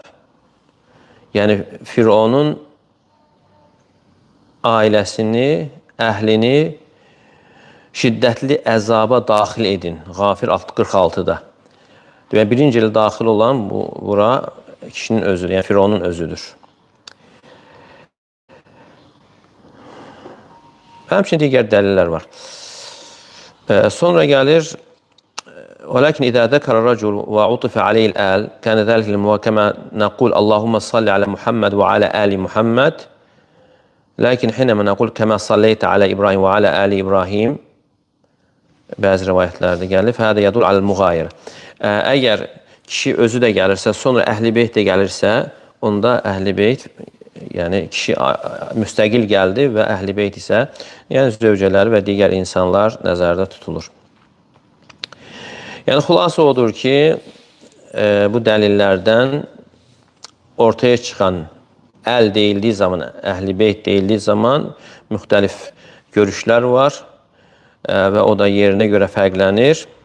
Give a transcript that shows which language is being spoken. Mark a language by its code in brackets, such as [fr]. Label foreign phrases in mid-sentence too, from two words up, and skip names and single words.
[az] Yəni, Fironun ailəsini, əhlini şiddətli əzaba daxil edin. Qafir 46-da. Deməli, birinci ilə daxil olan bura kişinin özüdür, yəni Fironun özüdür. Həmçinin digər dəlillər var. Sonra gəlir [ar] وَلَكِنْ إِذَا ذَكَرَ الرَّجُلُ وَعُطِفَ عَلَيْهِ الْآلِ كَانَ ذَلِكَ كَمَا نَقُولُ اللهم صل على محمد وعلى آل محمد لكن حينما نقول كما صليت على إبراهيم وعلى آل إبراهيم [az] bəzi rivayətlərdə gəlir [ar] فهذا يدل على المغايرة. [az] Əgər kişi özü də gəlirsə, sonra əhl-i beyt də gəlirsə, onda əhl-i beyt, yəni kişi müstəqil gəldi və əhl-i beyt isə, yəni zövcələri və digər insanlar nəzərdə tutulur. Yəni xülasə odur ki, bu dəlillərdən ortaya çıxan əl deyildiyi zaman, əhl-i beyt deyildiyi zaman müxtəlif görüşlər var və o da yerinə görə fərqlənir.